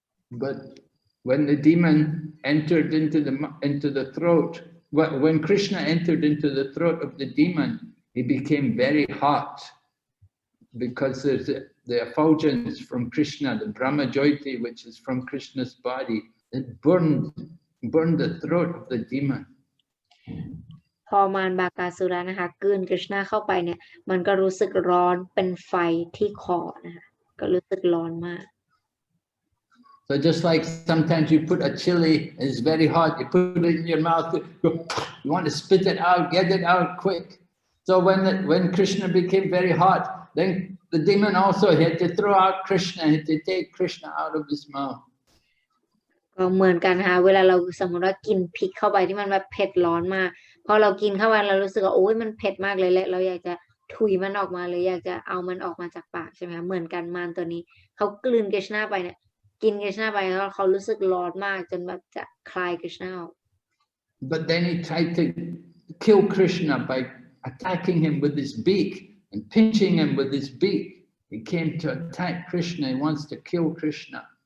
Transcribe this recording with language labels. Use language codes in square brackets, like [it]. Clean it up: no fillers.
[en] But when the demon entered into the throat, when Krishna entered into the throat of the demon, he became very hot because there's the effulgence from Krishna, the Brahma Jyoti, which is from Krishna's body, it burned the throat of the demon. [th] พอมารบากาสุระนะคะกลืนกฤษณาเข้าไปเนี่ยมันก็รู้สึกร้อนเป็นไฟที่คอนะคะก็รู้สึกร้อนมาก [en] So just like sometimes you put a chili, it's very hot, you put it in your mouth, you want to spit it out, get it out quick. So when Krishna became very hot, then the demon also had to throw out Krishna, had to take Krishna out of his mouth. [th] ก็เหมือนกันค่ะเวลาเราสมมติว่ากินพริกเข้าไปที่มันแบบเผ็ดร้อนมากพอเรากินเข้าไปเรารู้สึกว่าโอ๊ยมันเผ็ดมากเลยแหละเราอยากจะถุยมันออกมาเลยอยากจะเอามันออกมาจากปากใช่ไหมคะเหมือนกันมารตัวนี้เขากลืนกฤษณาไปเนี่ยกินกฤษณาไปแล้วเขารู้สึกร้อนมากจนแบบจะคลายกฤษณาออก [en] But then he tried to kill Krishna by attacking him with his beak and pinching him with his beak. He came to attack Krishna. He wants to kill Krishna.